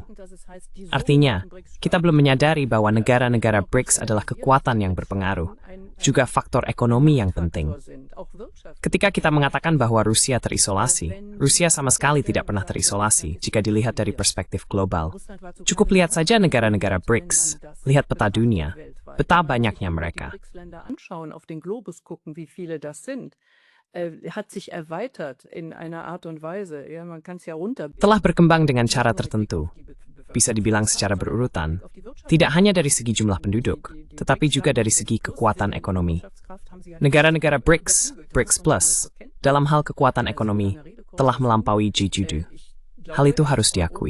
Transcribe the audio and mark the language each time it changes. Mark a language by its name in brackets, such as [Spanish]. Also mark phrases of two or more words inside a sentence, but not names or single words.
[Indonesian] Artinya, kita belum menyadari bahwa negara-negara BRICS adalah kekuatan yang berpengaruh, juga faktor ekonomi yang penting. Ketika kita mengatakan bahwa Rusia terisolasi, Rusia sama sekali tidak pernah terisolasi jika dilihat dari perspektif global. Cukup lihat saja negara-negara BRICS, lihat peta dunia. betapa banyaknya mereka. [German] Anschauen, auf den Globus gucken, wie viele das sind. Hat sich erweitert in einer Art und Weise. Ja, man kann es ja runter. [Indonesian] Telah berkembang dengan cara tertentu, bisa dibilang secara berurutan, tidak hanya dari segi jumlah penduduk, tetapi juga dari segi kekuatan ekonomi. Negara-negara BRICS, BRICS Plus, dalam hal kekuatan ekonomi, telah melampaui G7. Hal itu harus diakui.